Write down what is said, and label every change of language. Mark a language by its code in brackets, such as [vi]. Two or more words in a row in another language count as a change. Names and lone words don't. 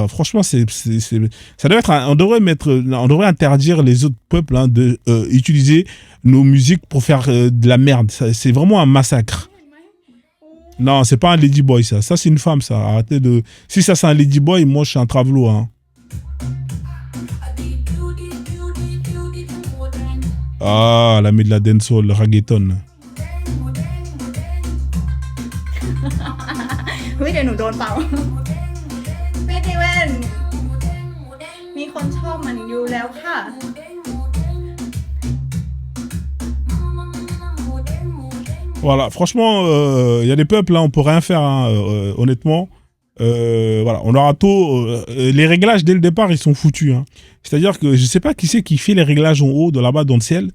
[fr] Franchement, ça doit être, on devrait interdire les autres peuples hein, de utiliser nos musiques pour faire de la merde. C'est vraiment un massacre. Non, c'est pas un ladyboy, ça. Ça, c'est une femme, ça. Arrêtez de. Si ça, c'est un ladyboy, moi, je suis un travelo, hein. Ah, la met de la dancehall, le reggaeton. [th] เดี๋ยวหนูโดนเป่าไม่ได้เว้นมีคนชอบมันอยู่แล้วค่ะ [fr] Voilà, franchement, y a des peuples, là, on peut rien faire, hein, honnêtement. Voilà, on aura tôt. Les réglages, dès le départ, ils sont foutus. Hein. C'est-à-dire que je sais pas qui c'est qui fait les réglages en haut, de là-bas, dans le ciel.